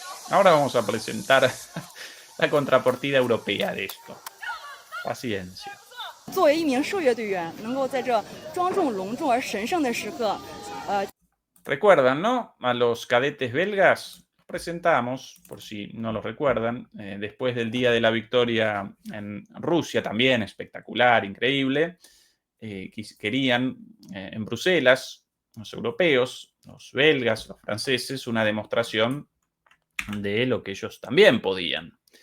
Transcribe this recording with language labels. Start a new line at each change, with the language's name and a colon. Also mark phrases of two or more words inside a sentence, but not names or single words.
Spanish: Ahora vamos a presentar la contrapartida europea de esto. Paciencia.
Chinese: 作为一名受乐队员，能够在这庄重、隆重而神圣的时刻，
Spanish: ¿Recuerdan, no? A los cadetes belgas presentamos, por si no lo recuerdan, después del día de la victoria en Rusia, también espectacular, increíble. Querían en Bruselas, los europeos, los belgas, los franceses, una demostración de lo que ellos también podían.